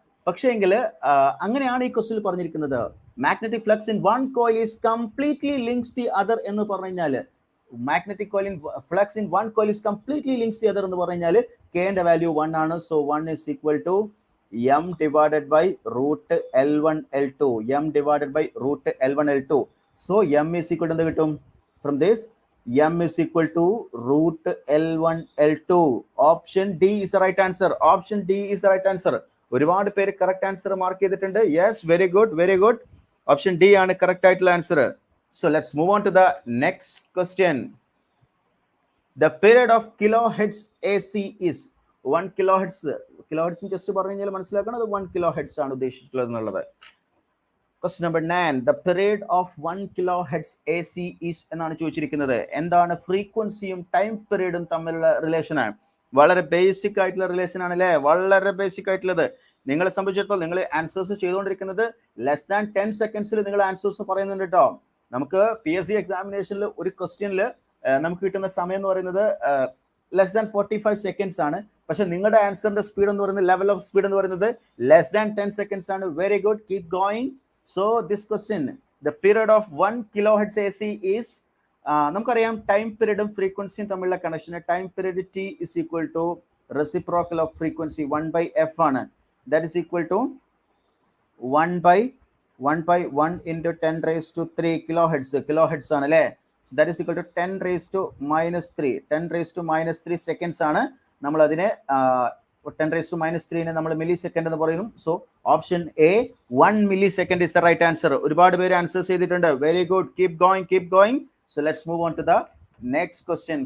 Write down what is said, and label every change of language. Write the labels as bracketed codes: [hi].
[ml] പക്ഷേ എങ്കിൽ അങ്ങനെയാണ് ഈ ക്വസ്റ്റ്യൻ പറഞ്ഞിരിക്കുന്നത്. [en] magnetic flux in one coil is completely links the other [ml] എന്ന് പറഞ്ഞു കഴിഞ്ഞാൽ, magnetic coil in flux in one coil is completely links the other എന്ന് പറഞ്ഞു കഴിഞ്ഞാൽ കെന്റെ വാല്യൂ 1 ആണ്. [en] So 1 is equal to m divided by root L1 L2. m divided by root L1 L2. So m is equal to [ml] എന്ത് കിട്ടും? [en] From this m is equal to root L1 L2. Option D is the right answer. Option D is the right answer. [ml] ഒരുപാട് പേര് correct answer mark ചെയ്തിട്ടുണ്ട്. Yes, very good. [en] option D [ml] ആണ് correct ആയിട്ടുള്ള [en] Answer. So let's move on to the next question. The period of kilohertz AC is 1 kilohertz. [ml] Kilohertz just പറഞ്ഞു കഴിഞ്ഞാൽ മനസ്സിലാക്കണം, അത് 1 kilohertz ആണ് ഉദ്ദേശിച്ചിട്ടുള്ളത് എന്നുള്ളത്. [en] Question number 9. The period of 1 kilohertz AC is [ml] എന്നാണ് ചോദിച്ചിരിക്കുന്നത്. എന്താണ് ഫ്രീക്വൻസിയും ടൈം പീരീഡും തമ്മിലുള്ള റിലേഷൻ ആണ്? വളരെ ബേസിക് ആയിട്ടുള്ള റിലേഷൻ ആണ് അല്ലേ? വളരെ ബേസിക് ആയിട്ടുള്ളത്. നിങ്ങളെ സംബന്ധിച്ചിടത്തോളം നിങ്ങൾ ആൻസേഴ്സ് ചെയ്തുകൊണ്ടിരിക്കുന്നത് ലെസ് ദാൻ 10 seconds നിങ്ങൾ ആൻസേഴ്സ് പറയുന്നുണ്ട് കേട്ടോ. നമുക്ക് PSC എക്സാമിനേഷനിൽ ഒരു ക്വസ്റ്റ്യനിൽ നമുക്ക് കിട്ടുന്ന സമയം എന്ന് പറയുന്നത് ലെസ് ദാൻ 45 seconds ആണ്. പക്ഷെ നിങ്ങളുടെ ആൻസറിന്റെ സ്പീഡ് എന്ന് പറയുന്നത്, ലെവൽ ഓഫ് സ്പീഡ് എന്ന് പറയുന്നത് ലെസ് ദാൻ 10 seconds ആണ്. Very good, keep going. So this question, the period of 1 kilohertz AC is, നമുക്കറിയാം ടൈം പീരീഡും ഫ്രീക്വൻസിയും തമ്മിലുള്ള കണക്ഷന് time period [en] T is equal to reciprocal of frequency [ml] 1/f ആണ്. [en] That is equal to 1/1 into 10 raised to 3 kilohertz ആണ് അല്ലേ? So that is equal to 10 raised to minus 3 seconds ആണ്. [ml] നമ്മൾ അതിനെ 10 raised to minus 3 നമ്മൾ milli second എന്ന് പറയുന്നു. [en] So option A 1 millisecond is the right answer. [ml] ഒരുപാട് പേര് ആൻസേഴ്സ് ചെയ്തിട്ടുണ്ട്. Very good, keep going. [en] So let's move on to the next question.